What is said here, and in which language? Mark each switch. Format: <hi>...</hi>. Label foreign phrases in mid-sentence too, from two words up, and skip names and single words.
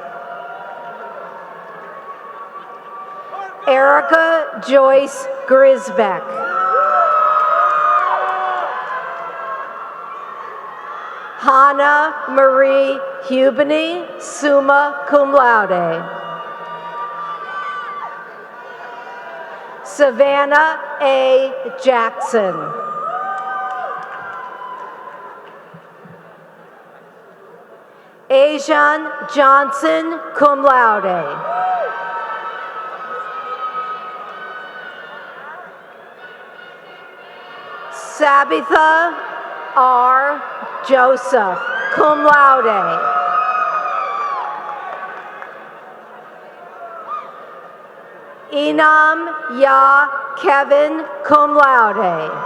<en>Erica Joyce Grisbeck. Hannah Marie Hubeny,</en> <la>summa cum laude.</la> <en>Savannah A. Jackson. Ajan Johnson,</en> <la>cum laude.</la> <en>Sabitha R. Joseph,</en> <la>cum laude.</la> <en>Enam Ya Kevin,</en> <la>cum laude.</la>